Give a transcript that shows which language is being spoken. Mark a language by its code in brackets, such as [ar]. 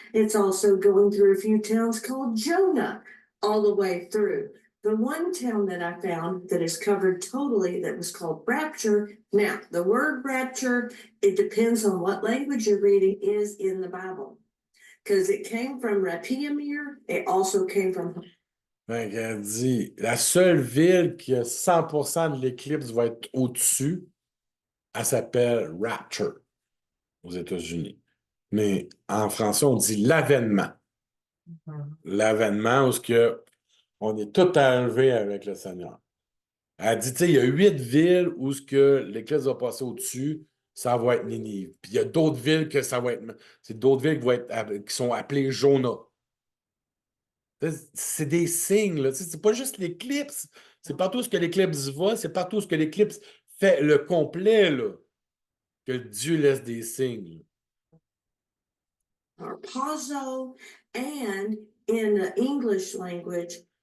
[en] It's also going through a few towns called Jonah all the way through. The one town that I found that is covered totally that was called Rapture. Now, the word rapture, it depends on what language you're reading, is in the Bible. Because it came from Rapiamir, it also came from. [fr] Fait qu'elle dit, la seule ville qui a 100% de l'éclipse va être au-dessus, elle s'appelle Rapture aux États-Unis. Mais en français, on dit l'avènement. L'avènement où on est tout enlevé avec le Seigneur. Elle dit, tu sais, il y a 8 villes où l'éclipse va passer au-dessus, ça va être Ninive. Puis il y a d'autres villes que ça va être. C'est d'autres villes qui sont appelées Jonah. C'est des signes, là. C'est pas juste l'éclipse. C'est partout où l'éclipse va, c'est partout où l'éclipse fait le complet, là, que Dieu laisse des signes. [en] Harpazo, and in the English language.